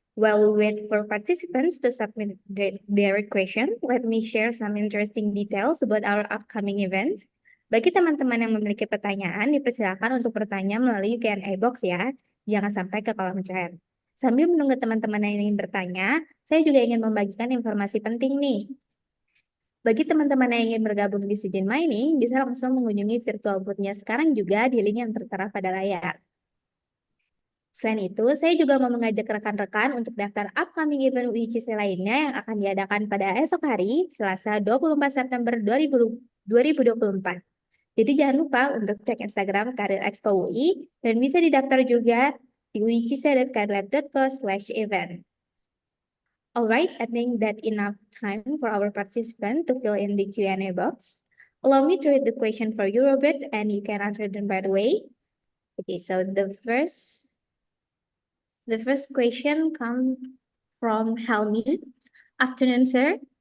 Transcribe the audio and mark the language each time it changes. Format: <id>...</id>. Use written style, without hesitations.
<en>While we wait for participants to submit their question, let me share some interesting details about our upcoming event.</en> <id>Bagi teman-teman yang memiliki pertanyaan, dipersilakan untuk bertanya melalui Q&A box ya. Jangan sampai ke kolom chat. Sambil menunggu teman-teman yang ingin bertanya, saya juga ingin membagikan informasi penting nih. Bagi teman-teman yang ingin bergabung di Zijin Mining, bisa langsung mengunjungi virtual booth-nya sekarang juga di link yang tertera pada layar. Selain itu, saya juga mau mengajak rekan-rekan untuk daftar upcoming event UI CISE lainnya yang akan diadakan pada esok hari, Selasa 24 September 2024. Jadi jangan lupa untuk cek Instagram Karir Expo UI dan bisa didaftar juga di uicise.karirlab.co/event.</id> <en>Alright, I think that enough time for our participant to fill in the Q&A box. Allow me to read the question for you, Robert, and you can answer them right away. Okay, so the first question comes from Helmi. Afternoon, sir.</en>